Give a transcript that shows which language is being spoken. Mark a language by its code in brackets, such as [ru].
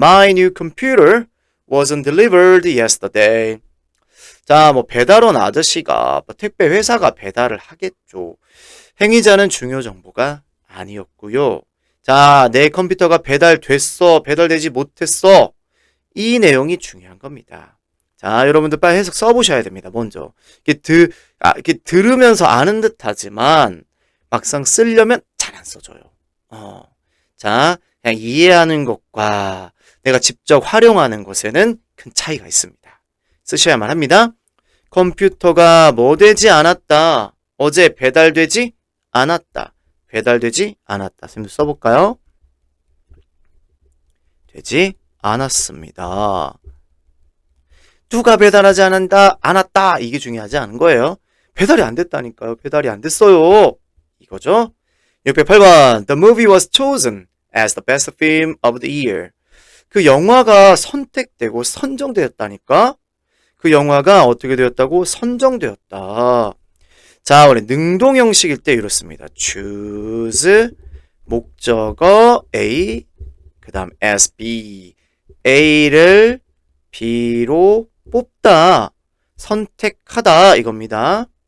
[en] My new computer wasn't delivered yesterday. [ko] 자, 배달원 아저씨가 택배 회사가 배달을 하겠죠. 행위자는 중요 정보가 아니었고요. 자, 내 컴퓨터가 배달됐어, 배달되지 못했어. 이 내용이 중요한 겁니다. 자, 여러분들 빨리 해석 써보셔야 됩니다. 먼저 이렇게 들으면서 아는 듯하지만 막상 쓰려면 잘 안 써져요. 자, 그냥 이해하는 것과 내가 직접 활용하는 것에는 큰 차이가 있습니다. 쓰셔야만 합니다. 컴퓨터가 뭐 되지 않았다. 어제 배달되지 않았다. 배달되지 않았다. 선생님 써볼까요? 되지 않았습니다. 누가 배달하지 않았다. 이게 중요하지 않은 거예요. 배달이 안 됐다니까요. 배달이 안 됐어요. 이거죠. 608번. [en] The movie was chosen as the best film of the year. [ko] 그 영화가 선택되고 선정되었다니까? 그 영화가 어떻게 되었다고? 선정되었다. 자, 우리 능동 형식일 때 이렇습니다. choose 목적어 A 그 다음 as B A를 B로 뽑다 선택하다 이겁니다.